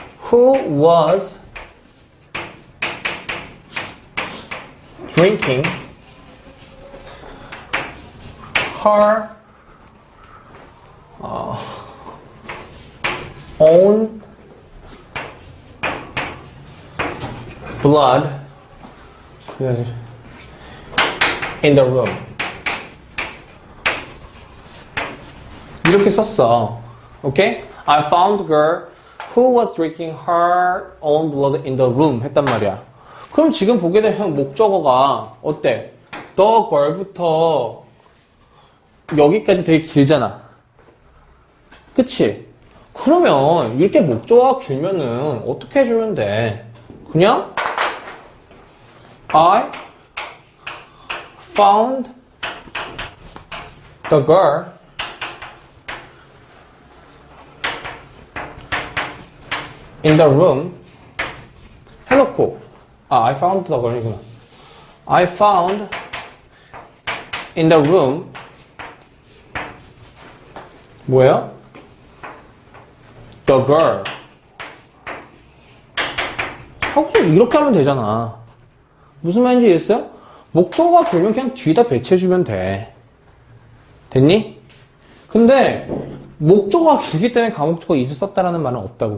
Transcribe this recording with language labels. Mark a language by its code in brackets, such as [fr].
[en] Who was drinking her own blood in the room. [ko] 이렇게 썼어. 오케이? [en] I found a girl who was drinking her own blood in the room [ko] 했단 말이야. 그럼 지금 보게 되면 목적어가 어때? the girl부터 여기까지 되게 길잖아. 그치? 그러면 이렇게 목적어가 길면은 어떻게 해주면 돼? [en] 그냥 I found the girl in the room [ko] 해놓고 [en] I found the girl이구나. I found in the room [ko] 뭐예요? the girl 하고 이렇게 하면 되잖아. 무슨 말인지 이해했어요? 목적어가 길면 그냥 뒤에다 배치해주면 돼. 됐니? 근데 목적어가 길기 때문에 가목적어 it을 썼다라는 말은 없다고.